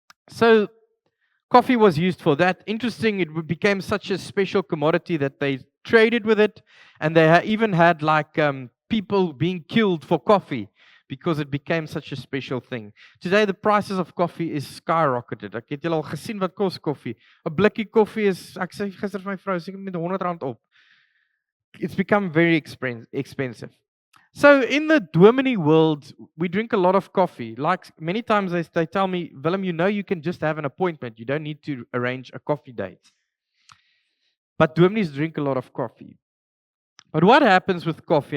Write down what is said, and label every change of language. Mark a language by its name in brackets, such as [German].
[English] So coffee was used for that. Interesting, it became such a special commodity that they traded with it. And they even had people being killed for coffee because it became such a special thing. Today, the prices of coffee is skyrocketed. [Afrikaans] Ek het julle al gesien wat kos koffie. 'n Blikkie koffie is, ek sê gister vir my vrou, seker met R100 op. [English] It's become very expensive. So in the Dominee world, we drink a lot of coffee. Like many times they tell me, Willem, you can just have an appointment. You don't need to arrange a coffee date. But dominees drink a lot of coffee. But what happens with coffee?